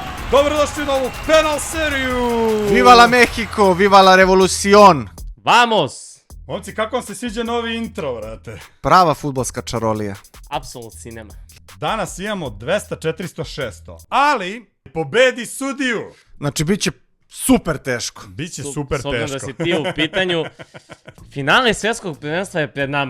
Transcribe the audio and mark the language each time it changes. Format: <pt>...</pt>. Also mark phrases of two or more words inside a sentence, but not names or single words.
<sr>Dobrodošli u novu penal seriju!</sr> <es>Viva la Mexico, viva la revolucion! Vamos!</es> <sr>Momci, kako vam se sviđa novi intro, vrate? Prava fudbalska čarolija. Apsolutno cinema. Danas imamo 200, 400, 600, ali pobedi sudiju! Znači, bit će super teško. Biće super S obzirom teško. da si ti u pitanju, finale svjetskog prvenstva je pred nama.</sr>